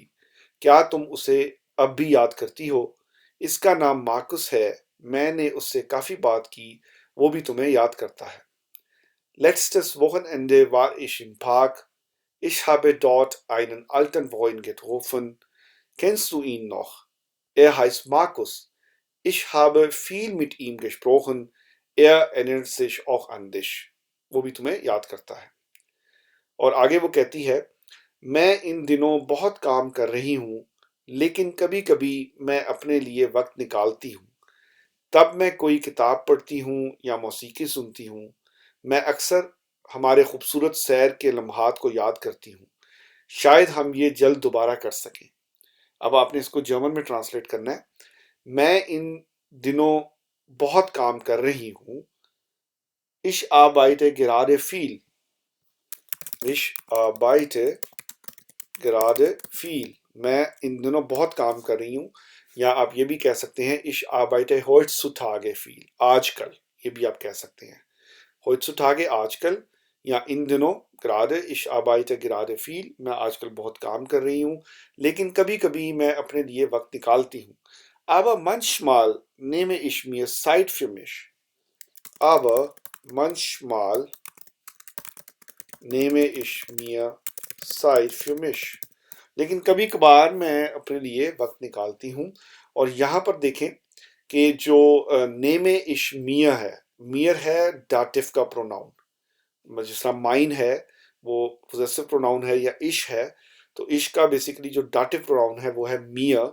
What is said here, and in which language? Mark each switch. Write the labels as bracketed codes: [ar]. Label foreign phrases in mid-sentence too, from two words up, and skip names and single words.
[hi] क्या तुम उसे अब भी याद करती हो? इसका नाम मार्कुस है। मैंने उससे काफ़ी बात की। वो भी तुम्हें याद करता है। [de] Letztes Wochenende war ich im Park. Ich habe dort einen alten Freund getroffen. Kennst du ihn noch? Er heißt Markus. Ich habe viel mit ihm gesprochen. Er erinnert sich auch an dich. [hi] वो भी तुम्हें याद करता है। और आगे वो कहती है, मैं इन दिनों बहुत काम कर रही हूँ, लेकिन कभी कभी मैं अपने लिए वक्त निकालती हूँ। तब मैं कोई किताब पढ़ती हूँ या मौसीकी सुनती हूँ। मैं अक्सर हमारे खूबसूरत सैर के लम्हात को याद करती हूँ। शायद हम ये जल्द दोबारा कर सकें। अब आपने इसको जर्मन में ट्रांसलेट करना है। मैं इन दिनों बहुत काम कर रही हूँ। [de] Ich arbeite gerade viel. Ich arbeite gerade viel. [hi] मैं इन दिनों बहुत काम कर रही हूँ। या आप ये भी कह सकते हैं [de] Ich arbeite heutzutage viel. [hi] आजकल, ये भी आप कह सकते हैं। heutzutage आजकल, या इन दिनों [de] gerade Ich arbeite gerade viel. [hi] मैं आजकल बहुत काम कर रही हूँ, लेकिन कभी कभी मैं अपने लिए वक्त निकालती हूँ। [de] Aber manchmal nehme ich mir Zeit für mich. Aber manchmal nehme ich mir Zeit für mich. [hi] लेकिन कभी कभार मैं अपने लिए वक्त निकालती हूँ। और यहाँ पर देखें कि जो [de] nehme ich mir [hi] है, मियर है डाटिव का प्रोनाउन। जिस तरह माइन है वो [en] possessive pronoun [hi] है या इश है, तो इश का बेसिकली जो डाटिव प्रोनाउन है वो है मिया।